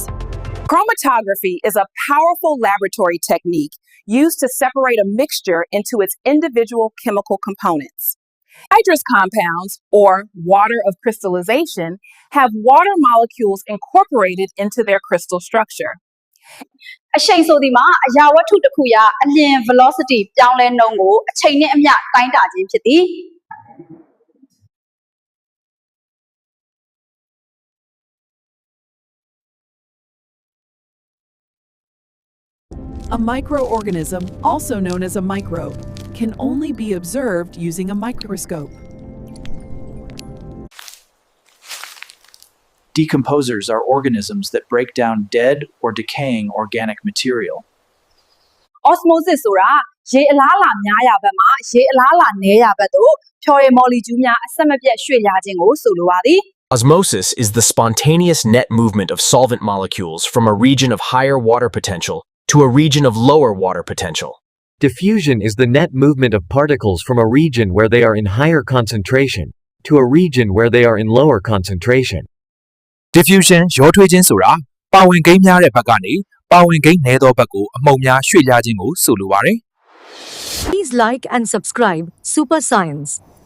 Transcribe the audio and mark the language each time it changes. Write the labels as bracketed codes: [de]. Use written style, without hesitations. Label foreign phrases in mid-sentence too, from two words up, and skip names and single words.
[en] Chromatography is a powerful laboratory technique used to separate a mixture into its individual chemical components. Hydrous compounds, or water of crystallization, have water molecules incorporated into their crystal structure. [my] အရှိန်ဆိုဒီမှာအရာဝတ္ထုတစ်ခုရာအလျင် velocity ပြောင်းလဲနှုန်းကိုအချိန်နဲ့အမျှတိုင်းတာခြင်းဖြစ်သည် [en] A microorganism, also known as a microbe, can only be observed using a microscope. Decomposers are organisms that break down dead or decaying organic material. [my] osmosis ဆိုတာရေအလားအလာများရာဘက်မှာရေအလားအလာနည်းရာဘက်သို့ဖြော်ရည်မော်လီကျူးများအဆက်မပြတ်ရွှေ့လျားခြင်းကိုဆိုလိုပါသည် [en] Osmosis is the spontaneous net movement of solvent molecules from a region of higher water potential to a region of lower water potential. Diffusion is the net movement of particles from a region where they are in higher concentration to a region where they are in lower concentration. [my] Diffusion ရောထွေးခြင်းဆိုတာပါဝင်ကိန်းများတဲ့ဘက်ကနေပါဝင်ကိန်းနည်းသောဘက်ကိုအမှုန်များရွှေ့လျားခြင်းကိုဆိုလိုပါတယ် [en] Please like and subscribe Super Science.